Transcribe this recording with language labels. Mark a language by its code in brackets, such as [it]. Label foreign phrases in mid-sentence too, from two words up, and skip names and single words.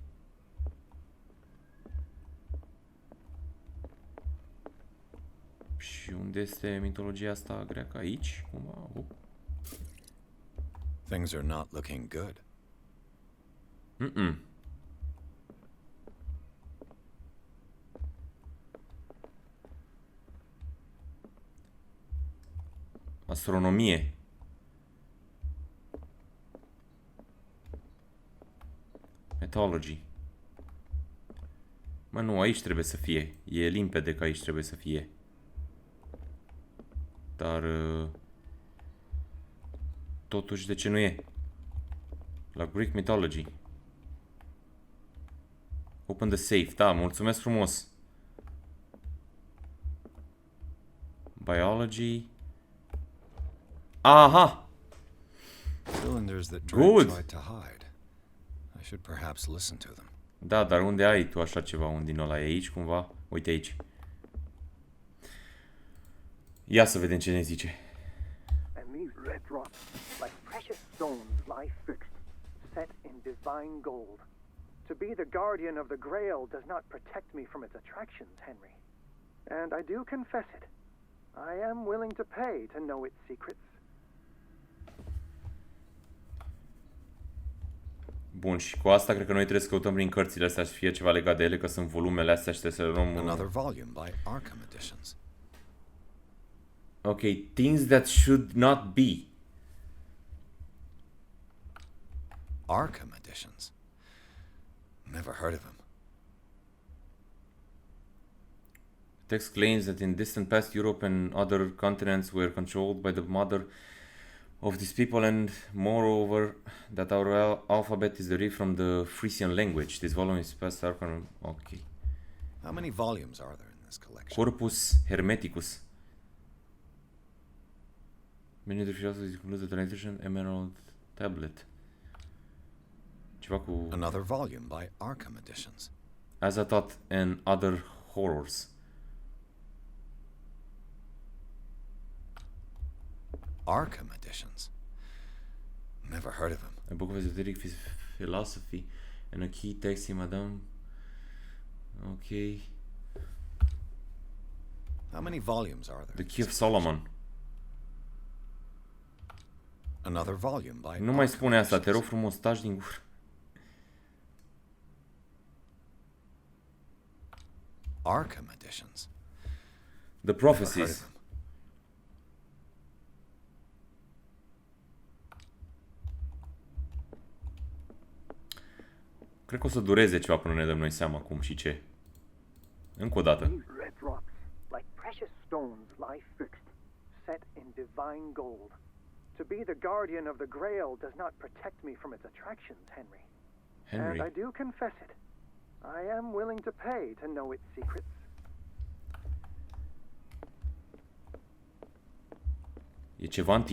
[ro] Și unde este mitologia asta greacă? Aici? Cumva? [en] Things are not looking good. [ro] Astronomie. [en] Mythology. [ro] Mă, nu, aici trebuie să fie. E limpede că aici trebuie să fie. Dar... totuși, de ce nu e? [en] La Greek Mythology. Open the safe. [ro] Da, mulțumesc frumos. [en] Biology. Aha! Cylinders that Drake tried to hide. I should perhaps listen to them. [ro] Da, dar unde ai tu așa ceva? Unde din ăla e aici cumva? Uite aici. Ia să vedem ce ne zice. [en] And these red rocks, like precious stones, lie fixed, set in divine gold. To be the guardian of the Grail does not protect me from its attractions, Henry. And I do confess it. I am willing to pay to know its secrets. [ro] Bun, și cu asta cred că noi trebuie să căutăm prin cărțile astea să fie ceva legat de ele, că sunt volumele astea și trebuie să le luăm... [en] Another volume by Arkham editions. Ok, things that should not be. Arkham editions. Never heard of him. Text claims that in distant past Europe and other continents were controlled by the mother of these people, and moreover that our alphabet is derived from the Frisian language. This volume is past Arkham. Ok. How many volumes are there in this collection? Corpus Hermeticus. Many of the philosophers include the translation Emerald Tablet. [ro] Ceva cu... [en] Another volume by Arkham editions. Azathoth and other horrors. Arkham editions. Never heard of him. A book of esoteric philosophy and a key text in Madame. Okay. How many volumes are there? The Key of Solomon. Another volume by [ro] Nu mai spune asta, te rog frumos, taci din gură. [en] Arkham editions. The Prophecies. [ro] Cred că o să dureze ceva până ne dăm noi seama cum și ce. Încă o dată. [en] These red rocks, like precious stones, lie fixed, set in divine gold. To be the guardian of the Grail does not protect me from its attractions, Henry. Henry. And I do confess it. I am willing to pay to know its secrets. [ro] E ceva în